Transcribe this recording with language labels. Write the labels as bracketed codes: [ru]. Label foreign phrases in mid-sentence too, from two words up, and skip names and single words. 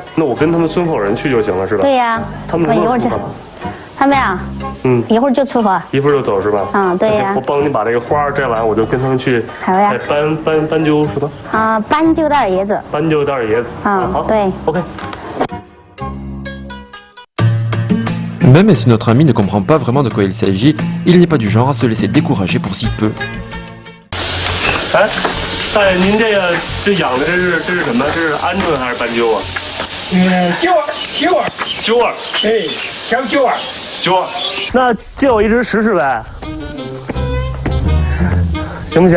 [zh] 那我跟他们村口人去就行了，是吧？对呀，他们一会儿去。他们呀，一会儿就出发，一会儿就走是吧？对呀。我帮你把这个花摘完，我就跟他们去采斑鸠是吧？啊，斑鸠蛋叶子。斑鸠蛋叶子。好，对。 OK。 [fr] Même si notre ami ne comprend pas vraiment de quoi il s'agit, il n'est pas du genre à se laisser décourager pour si peu. [zh] 哎，大爷，您这养的这是什么？这是鹌鹑还是斑鸠啊？鸠儿，哎，小鸠儿。鸠儿，那借我一只试试呗，行不行？